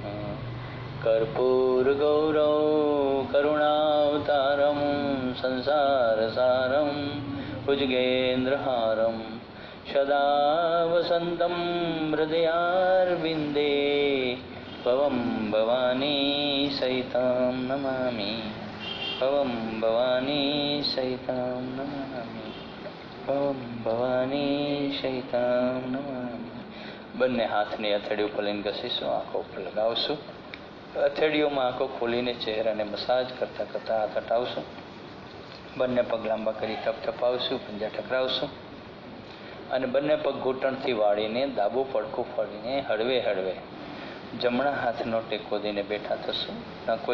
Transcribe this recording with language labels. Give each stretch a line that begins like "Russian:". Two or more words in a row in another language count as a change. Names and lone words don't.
Sanskrit: कर्पूर गौरव करुणावतारं संसारसारं भुजगेन्द्रहारं सदा वसन्तं हृदयारविन्दे, भवं भवानी सहितं नमामि, भवं भवानी सहितं नमामि, भवं भवानी सहितं नमामि।
Gujarati: બંને હાથની હથેળી ઉપર લઈને ઘસીશું, આંખો ઉપર લગાવશું, હથેળીઓમાં આંખો ખોલીને ચહેરાને મસાજ કરતા કરતા હાથ હટાવશું, બંને પગ લાંબા કરી થપથપાવશું, પંજા ટકરાવશું અને બંને પગ ઘૂંટણથી વાળીને ડાબું પડખું ફળીને હળવે હળવે જમણા હાથનો ટેકો દઈને બેઠા થશું।